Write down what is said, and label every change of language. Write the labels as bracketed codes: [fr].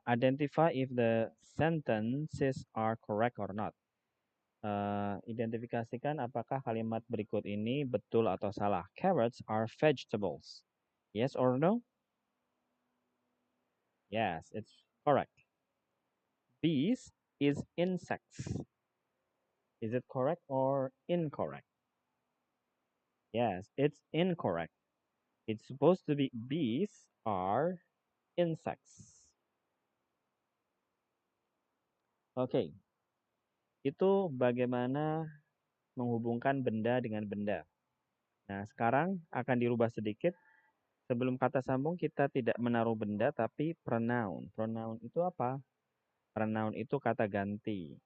[en] Identify if the sentences are correct or not. [id] Identifikasikan apakah kalimat berikut ini betul atau salah. [en] Carrots are vegetables. Yes or no? Yes, it's correct. Bees is insects. Is it correct or incorrect? Yes, it's incorrect. It's supposed to be bees are insects. [id] Oke, itu bagaimana menghubungkan benda dengan benda. Nah, sekarang akan dirubah sedikit. Sebelum kata sambung kita tidak menaruh benda tapi pronoun. Pronoun itu apa? Pronoun itu kata ganti.